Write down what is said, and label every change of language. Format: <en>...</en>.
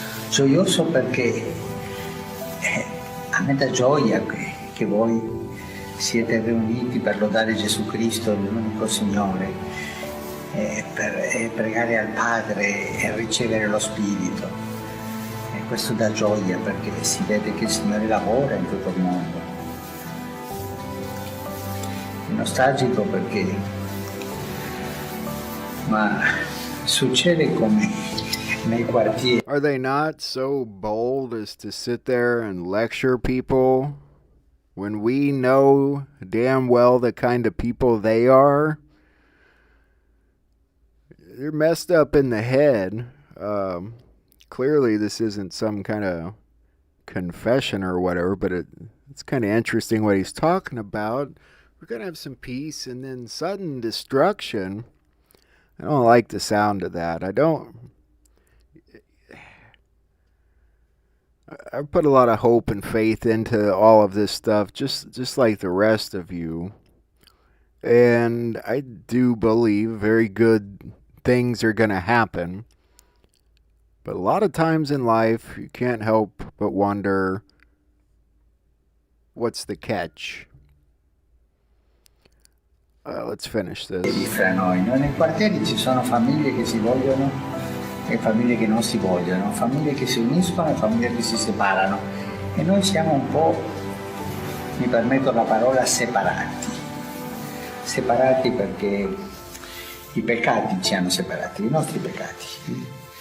<it>Gioioso perché a me dà gioia che voi siete riuniti per lodare Gesù Cristo, l'unico Signore, per pregare al Padre e ricevere lo Spirito. E questo dà gioia perché si vede che il Signore lavora in tutto il mondo. È nostalgico perché, ma succede come nei quartieri.</it> <en>Are they not so bold as to sit there and lecture people when we know damn well the kind of people they are? They're messed up in the head. Clearly this isn't some kind of confession or whatever, but it's kind of interesting what he's talking about. We're going to have some peace and then sudden destruction. I don't like the sound of that. I put a lot of hope and faith into all of this stuff, just like the rest of you. And I do believe very good things are going to happen. But a lot of times in life, you can't help but wonder, what's the catch? Let's finish this.</en> <it>Fra noi, no? Nei quartieri ci sono famiglie che si vogliono e famiglie che non si vogliono, famiglie che si uniscono e famiglie che si separano. E noi siamo un po', mi permetto la parola, separati. Separati perché i peccati ci hanno separati, i nostri peccati.</it>